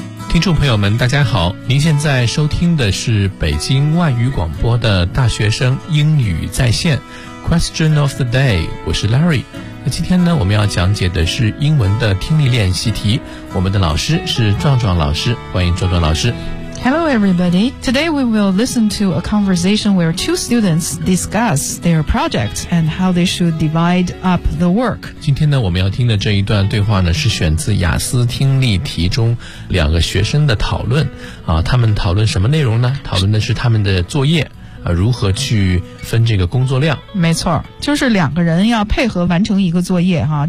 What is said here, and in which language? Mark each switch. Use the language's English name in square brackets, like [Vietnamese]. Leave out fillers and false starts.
[Chinese] 听众朋友们大家好，您现在收听的是北京外语广播的大学生英语在线 Question of the day， 我是 Larry。那今天呢，我们要讲解的是英文的听力练习题，我们的老师是壮壮老师，欢迎壮壮老师。 [English] Hello everybody. Today we will listen to a conversation where two students discuss their project and how they should divide up the work. [Chinese] 今天呢，我们要听的这一段对话呢，是选自雅思听力题中两个学生的讨论啊，他们讨论什么内容呢？讨论的是他们的作业啊，如何去分这个工作量。没错，就是两个人要配合完成一个作业哈。